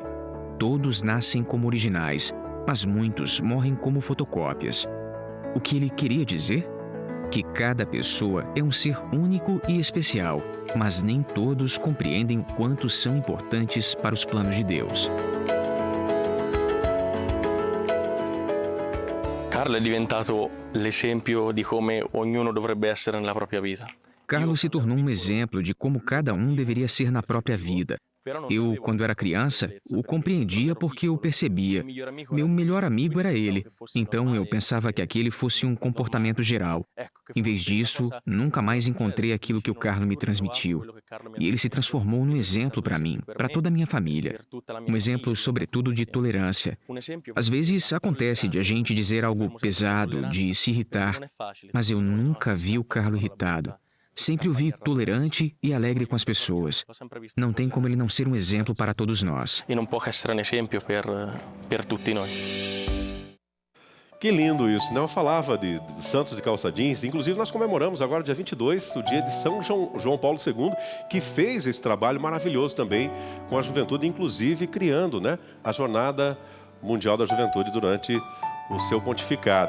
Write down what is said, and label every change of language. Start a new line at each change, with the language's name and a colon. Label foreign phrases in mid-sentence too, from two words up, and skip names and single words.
Portuguese: Todos nascem como originais, mas muitos morrem como fotocópias. O que ele queria dizer? Que cada pessoa é um ser único e especial, mas nem todos compreendem o quanto são importantes para os planos de Deus.
Italian: Carlo è diventato l'esempio di come ognuno dovrebbe essere nella propria vita.
Portuguese: Carlo se tornou um exemplo de como cada um deveria ser na própria vida. Eu, quando era criança, o compreendia porque o percebia. Meu melhor amigo era ele, então eu pensava que aquele fosse um comportamento geral. Em vez disso, nunca mais encontrei aquilo que o Carlo me transmitiu. E ele se transformou num exemplo para mim, para toda a minha família. Um exemplo, sobretudo, de tolerância. Às vezes acontece de a gente dizer algo pesado, de se irritar, mas eu nunca vi o Carlo irritado. Sempre o vi tolerante e alegre com as pessoas. Não tem como ele não ser um exemplo para todos nós. E não pode ser um exemplo
Italian: per tutti
Portuguese: nós. Que lindo isso, né? Eu falava de Santos de calça jeans. Inclusive, nós comemoramos agora, dia 22, o dia de São João Paulo II, que fez esse trabalho maravilhoso também com a juventude, inclusive criando, né, a Jornada Mundial da Juventude durante o seu pontificado.